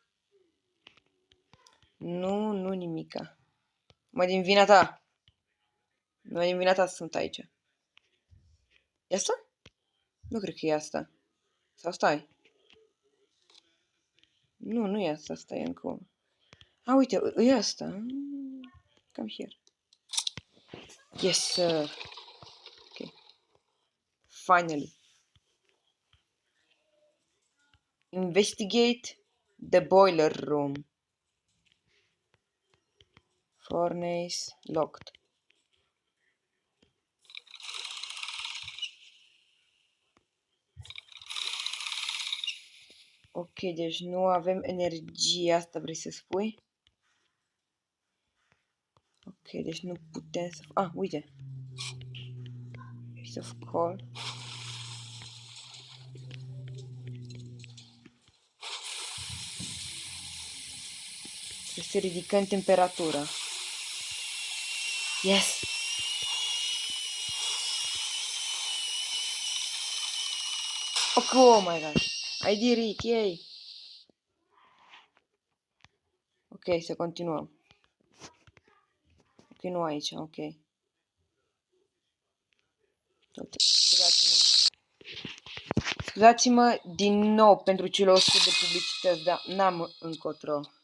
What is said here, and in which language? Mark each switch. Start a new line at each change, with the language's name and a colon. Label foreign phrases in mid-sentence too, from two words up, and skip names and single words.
Romanian: Nu nimica. Din vina ta. Din vina ta sunt aici. E asta? Nu cred că e asta. Sau stai. Nu e asta, asta e încă unul. Uite, e asta.
English: Come here. Yes, sir. Okay. Finally. Investigate the boiler room. Furnace locked.
Romanian: Ok, deci nu avem energie, asta vrei să spui? Ok, deci nu putem să... uite.
English: Piece of coal.
Romanian: Trebuie să ridicăm temperatura.
English: Yes! Oh my god! I did it, yay!
Romanian: Ok, să continuăm. Ok, nu aici, ok. Scuzați-mă din nou pentru cele 100 de publicități, dar n-am încotro.